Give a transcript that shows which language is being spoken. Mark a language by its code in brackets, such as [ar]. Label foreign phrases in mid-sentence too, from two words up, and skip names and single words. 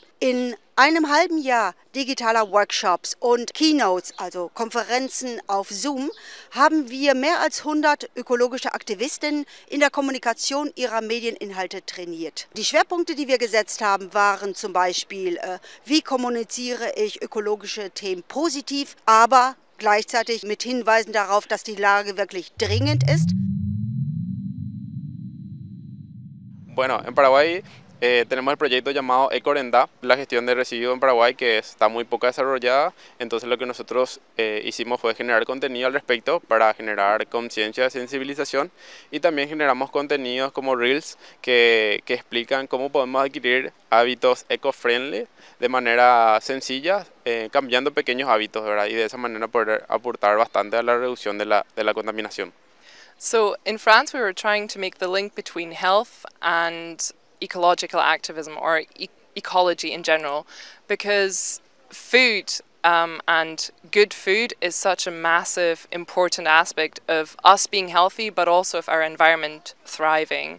[de] In einem halben Jahr digitaler Workshops und Keynotes, also Konferenzen auf Zoom, haben wir mehr als 100 ökologische Aktivistinnen in der Kommunikation ihrer Medieninhalte trainiert. Die Schwerpunkte, die wir gesetzt haben, waren zum Beispiel, wie kommuniziere ich ökologische Themen positiv, aber gleichzeitig mit Hinweisen darauf, dass die Lage wirklich dringend ist. [es] Bueno, en Paraguay tenemos el proyecto llamado Ecorenda, la gestión de residuos en Paraguay, que está muy poco desarrollada. Entonces lo que nosotros hicimos fue generar contenido al respecto para generar conciencia, sensibilización, y también generamos contenidos como Reels que explican cómo podemos adquirir hábitos eco-friendly de manera sencilla, cambiando pequeños hábitos, ¿verdad? Y de esa manera poder aportar bastante a la reducción de la contaminación. [en] So in France we were trying to make the link between health and ecological activism, or ecology in general, because food and good food is such a massive, important aspect of us being healthy, but also of our environment thriving.